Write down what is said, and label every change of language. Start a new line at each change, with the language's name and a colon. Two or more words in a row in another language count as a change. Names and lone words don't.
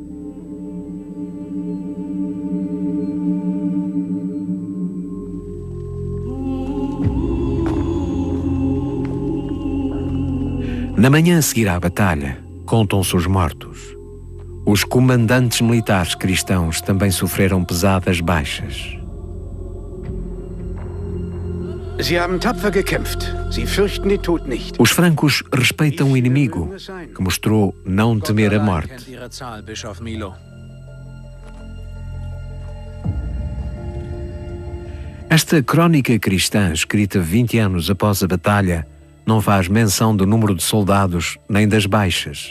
Portuguese: Na manhã a seguir à batalha, contam-se os mortos. Os comandantes militares cristãos também sofreram pesadas baixas.
German: Sie haben tapfer gekämpft. Sie fürchten den Tod nicht.
Portuguese: Os francos respeitam o inimigo, que mostrou não temer a morte. Esta crónica cristã, escrita 20 anos após a batalha, não faz menção do número de soldados nem das baixas.